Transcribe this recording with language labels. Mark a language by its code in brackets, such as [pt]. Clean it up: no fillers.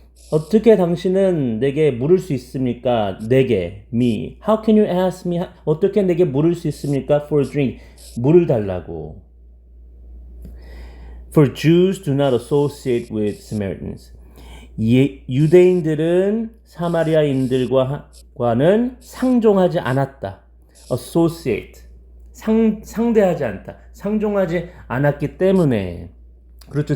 [ko] 어떻게 당신은 내게 물을 수 있습니까? 내게, [en] me. How can you ask me? [ko] 어떻게 내게 물을 수 있습니까? [en] For a drink. [ko] 물을 달라고. [en] For Jews do not associate with Samaritans. [ko] 유대인들은 사마리아인들과는 상종하지 않았다. Associate. 상대하지 않다. 상종하지 않았기 때문에. 그렇죠.